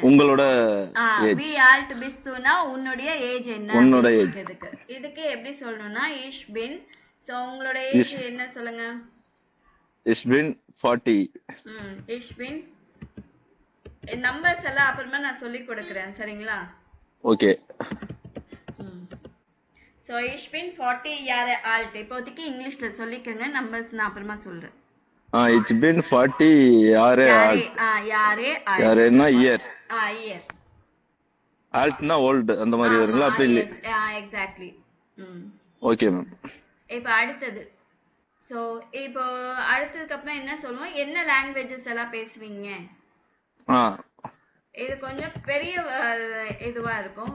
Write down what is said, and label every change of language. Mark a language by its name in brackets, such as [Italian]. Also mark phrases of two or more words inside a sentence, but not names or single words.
[Tamil] உங்களோட [German] we alt bistu [Tamil] னா உன்னுடைய ஏஜ் என்ன கேக்குறதுக்கு. இதுக்கு எப்படி சொல்லணும்னா [German] ich bin. [Tamil] சோ உங்களோட ஏஜ் என்ன சொல்லுங்க? [German] ich bin 40. ich bin. [Tamil] நம்பர்ஸ் எல்லாம் அப்புறமா நான் சொல்லி கொடுக்கிறேன், சரிங்களா? ஓகே. [German] சோ ich bin 40 Jahre alt. [Tamil] இப்போதைக்கு இங்கிலீஷ்ல சொல்லிக்கங்க, நம்பர்ஸ் நான் அப்புறமா சொல்றேன். [German] ich bin 40 Jahre alt. [Tamil] யாரேனா இயர். இயர். altனா old அந்த மாதிரி வருங்களா? அப்படி இல்ல. எக்ஸாக்ட்லி. ஓகே மேம். இப்போ அடுத்தது. சோ இப்போ அடுத்ததுக்கு அப்புறம் என்ன சொல்லுவோம்? என்ன லாங்குவேஜஸ் எல்லாம் பேசுவீங்க? இது கொஞ்சம் பெரிய இதுவா இருக்கும்.